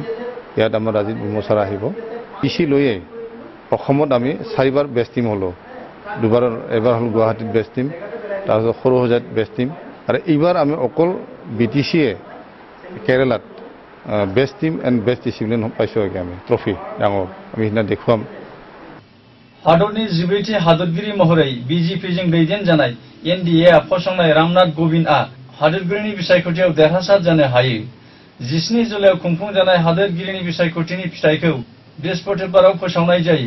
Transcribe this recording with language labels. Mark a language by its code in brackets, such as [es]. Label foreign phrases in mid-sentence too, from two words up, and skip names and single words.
[as] ইয়াত আমাৰ আজি বিমৰ্চাৰ আহিব। পিচি লৈয়ে অসমত আমি 4বাৰ [en] best team [as] হ'লোঁ। এবাৰ হ'ল গুৱাহাটীত [en] best team, [as] তাৰপিছত সৰুসজাইত [en] best team, [as] আৰু এইবাৰ আমি অকল বিটিচিয়ে কেৰেলাত [en] best team and best discipline [as] পাইছোঁ। আমি ট্ৰফি ডাঙৰ আমি সিদিনা দেখুৱাম। [brx] हादरनि 14थि हादोरगिरि महरै बिजेपिजों दैदेनजानाय एनडिएआ फसंनाय रामनाथ कोविन्दआ हादोरगिरिनि बिसायख'थियाव देरहासार जानो हायो। 17 जुलाइयाव खुंफुंजानाय हादोरगिरिनि बिसायख'थिनि फिथाइखौ बृहस्पतिबाराव फोसावनाय जायो।